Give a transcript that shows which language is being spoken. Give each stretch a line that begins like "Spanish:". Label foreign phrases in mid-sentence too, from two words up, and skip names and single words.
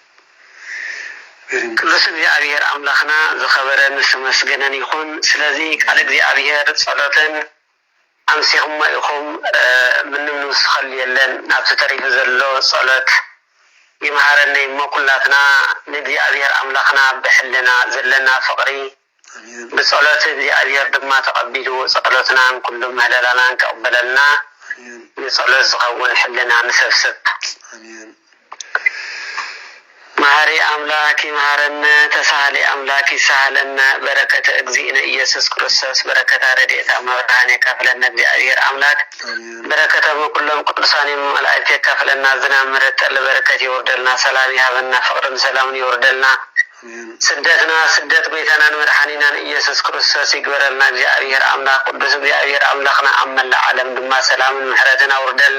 Tigrinya: ቅዱስ እግዚአብሔር አምላኽና ዝኸበረን ዝተመስገነን ይኹን። ስለዚ ቃል እግዚአብሔር ጸሎትን ኣምሲኹም ኢኹም ምንም ንውስኸል የለን። ናብቲ ተሪፉ ዘሎ ጸሎት ይምሃረኒ እሞ ኩላትና ንእግዚአብሔር ኣምላኽና ብሕልና ዘለና ፍቕሪ ብጸሎት እግዚአብሔር ድማ ተቐቢሉ ጸሎትናን ኩሉ ምህለላናን ከቕበለልና ንጸሎት ዝኸውን ሕልና ንሰብስብ። መሐሪ አምላክ ይምሃረነ፣ ተሳሃሊ አምላክ ይሳሃለነ። በረከተ እግዚእነ ኢየሱስ ክርስቶስ በረከተ ረድኤታ መብርሃን የካፍለና እግዚአብሔር አምላክ በረከተ ኩሎም ቅዱሳን መላእክት የካፍለና። ዝናብ ምሕረት ጠል በረከት ይወርደልና። ሰላም ይሃበና፣ ፍቅርን ሰላምን ይወርደልና። ስደትና ስደት ጎይታናን መድኃኒናን ኢየሱስ ክርስቶስ ይግበረልና። እግዚአብሔር አምላክ ቅዱስ እግዚአብሔር አምላኽና ኣብ መላእ ዓለም ድማ ሰላምን ምሕረትን አውርደልና።